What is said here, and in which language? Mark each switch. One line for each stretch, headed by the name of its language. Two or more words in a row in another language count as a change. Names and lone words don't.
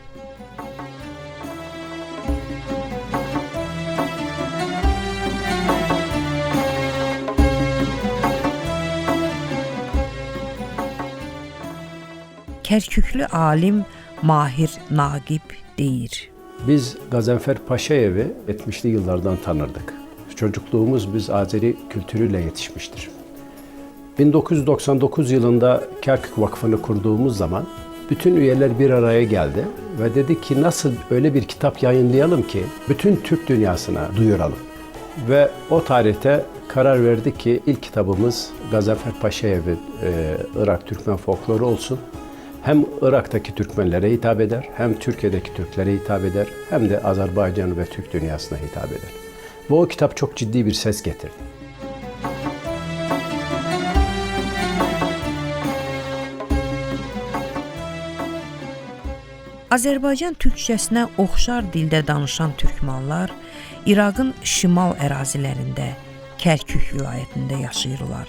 Azerbaijani: Kərküklü alim Mahir Naqib deyir.
Turkish: Biz Gazanfer Paşayev'i 70'li yıllardan tanırdık. Çocukluğumuz biz Azeri kültürüyle yetişmiştir. 1999 yılında Kerkük Vakfı'nı kurduğumuz zaman bütün üyeler bir araya geldi ve dedi ki nasıl öyle bir kitap yayınlayalım ki bütün Türk dünyasına duyuralım. Ve o tarihte karar verdik ki ilk kitabımız Gazanfer Paşayev'in Irak Türkmen folkloru olsun. Hem Irak'taki Türkmenlere hitap eder, hem Türkiye'deki Türklere hitap eder, hem de Azerbaycan ve Türk dünyasına hitap eder. Ve o kitap çok ciddi bir ses getirdi.
Azerbaijani: Azərbaycan türkçəsinə oxşar dildə danışan türkmanlar İraqın şimal ərazilərində, Kərkük vilayətində yaşayırlar.